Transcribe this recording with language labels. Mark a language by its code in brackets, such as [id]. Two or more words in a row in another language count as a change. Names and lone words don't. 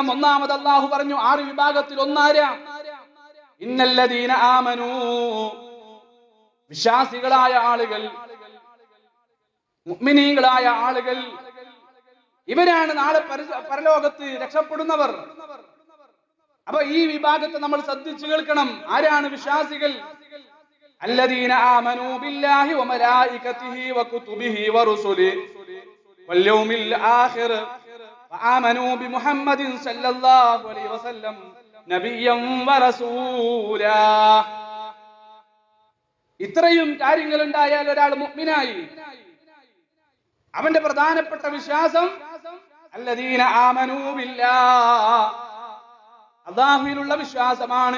[ml] ഒന്നാമത് അല്ലാഹു പറഞ്ഞു 6 വിഭാഗത്തിൽ ഒന്നാരാ? [ar] إن الذين آمنوا, [ml] വിശ്വാസികളായ ആളുകൾ, മുഅ്മിനീങ്ങളായ ആളുകൾ, ഇവരാണ് നാളെ പരലോകത്ത് രക്ഷപ്പെടുന്നവർ. അപ്പൊ ഈ വിഭാഗത്തെ നമ്മൾ ശ്രദ്ധിച്ചു കേൾക്കണം. ആരാണ് വിശ്വാസികൾ? [ar] الذين آمنوا بالله وملائكته وكتبه ورسله واليوم الآخر وآمنوا بمحمد صلى الله عليه وسلم نبيا ورسولا. [ml] ഇത്രയും കാര്യങ്ങൾ ഉണ്ടായാൽ ഒരാൾ മുഅ്മിനായി. അവന്റെ പ്രധാനപ്പെട്ട വിശ്വാസം [ar] الذين آمنوا بالله, [ml] അല്ലാഹുവിലുള്ള വിശ്വാസമാണ്.